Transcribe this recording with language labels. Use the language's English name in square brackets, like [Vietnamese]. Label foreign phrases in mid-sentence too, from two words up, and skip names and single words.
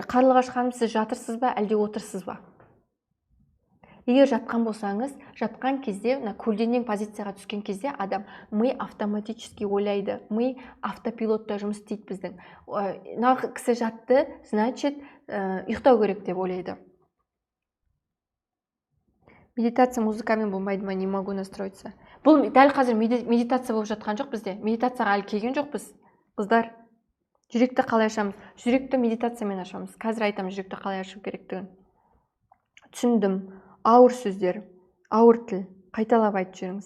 [Kazakh] Қарлығаш ханым, сіз жатырсыз ба, әлде отырсыз ба? Егер жатқан болсаңыз, жатқан кезде, көлденең позицияға түскен кезде адам ми автоматически ойлайды, ми автопилотта жұмыс істейді біздің. Нағы кісі жатты, значит, ұйықтау керек деп ойлайды. Медитация музыкамен болмайды ма, [Russian] не могу настроиться. [Kazakh] Бұл дәл қазір медитация болып жатқан жоқ бізде. Медитацияға әлі келген жоқ біз, қыздар. Жүректі қалай ашамыз? Жүректі медитациямен ашамыз. Қазір айтамын жүректі қалай ашу керектігін. Түсіндім. Ауыр сөздер, ауыр тіл. Қайталап айтып жүріңіз.